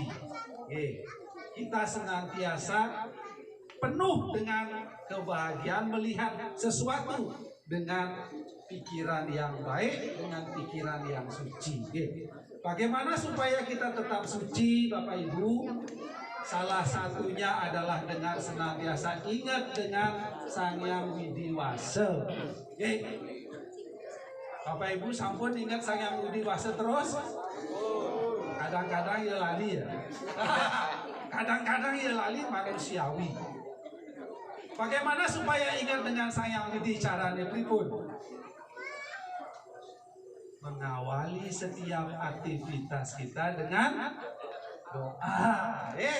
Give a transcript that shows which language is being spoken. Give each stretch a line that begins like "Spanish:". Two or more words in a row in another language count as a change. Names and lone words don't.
Indonesian: Kita senantiasa penuh dengan kebahagiaan melihat sesuatu dengan pikiran yang baik, dengan pikiran yang suci. Bagaimana supaya kita tetap suci, Bapak Ibu? Salah satunya adalah dengan senantiasa ingat dengan Sang Hyang Widiwasa. Bapak Ibu sampun ingat Sang Hyang Widiwasa terus? Kadang-kadang ya lali ya. Kadang-kadang ya lali manusiawi. Bagaimana supaya ingat dengan Sang Hyang Widi caranya pripun? Mengawali setiap aktivitas kita dengan doa.